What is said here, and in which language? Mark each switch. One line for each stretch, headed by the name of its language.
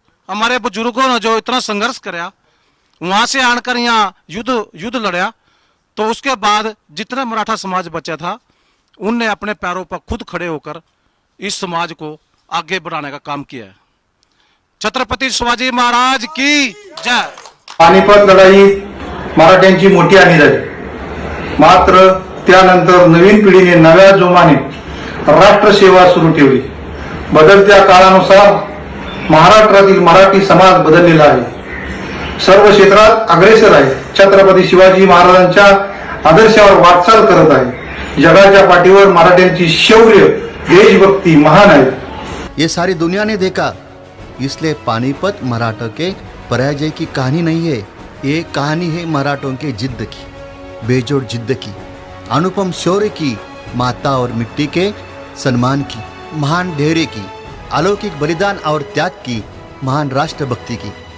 Hindi: हमारे बुजुर्गों ने जो इतना संघर्ष कराया, वहाँ से आकर यहाँ युद्ध लड़ा, तो उसके बाद जितना मराठा समाज बचा था उनने अपने पैरों पर खुद खड़े होकर इस समाज को आगे बढ़ाने का काम किया है। छत्रपति शिवाजी महाराज की जय।
Marathi: पानिपत लढाई मराठ्यांची मोठी हानी झाली, मात्र त्यानंतर नवीन पिढीने नव्या जोमाने राष्ट्रसेवा सुरू ठेवली। बदलत्या काळानुसार महाराष्ट्रातील मराठी समाज बदललेला आहे, सर्व क्षेत्रात अग्रेसर आहे, छत्रपती शिवाजी महाराजांच्या आदर्शावर वाटचाल करत आहे। जगाच्या पाठीवर मराठ्यांची शौर्य देशभक्ती महान आहे।
Hindi: ये सारी दुनिया ने देखा, इसलिए पानीपत मराठों के पराजय की कहानी नहीं है, ये कहानी है मराठों के जिद्द की, बेजोड़ जिद्द की, अनुपम शौर्य की, माता और मिट्टी के सम्मान की, महान धैर्य की, अलौकिक बलिदान और त्याग की, महान राष्ट्रभक्ति की।